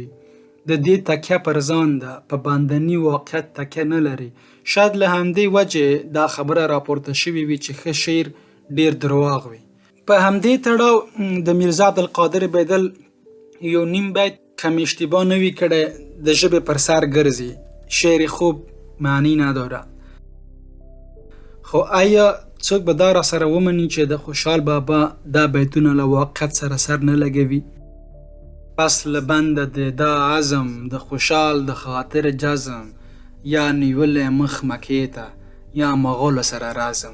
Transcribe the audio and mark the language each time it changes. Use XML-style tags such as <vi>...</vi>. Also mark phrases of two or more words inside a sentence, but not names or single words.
<ps>د دې تکیه پر ځان ده، په باندني واقعیت تکیه نه لري. شاید له همدې وجې دا خبره راپورته شوې وي چې ښه شعر ډېر درواغ وي. په همدې تړاو د میرزا عبدالقادر بیدل یو نیم بیت که مې اشتباه نه وي کړی د ژبې پر سر ګرځي،</ps> <fa>شعر خوب معنی نداره.</fa> <ps>خو آیا څوک به دا را سره ومني چې د خوشحال بابا دا بیتونه له واقعیت سره سر نه لګوي؟ پس له بنده د دا عزم د خوشحال د خاطر جزم، یا نیولی مخ مکې ته یا مغولو سره رازم.</ps>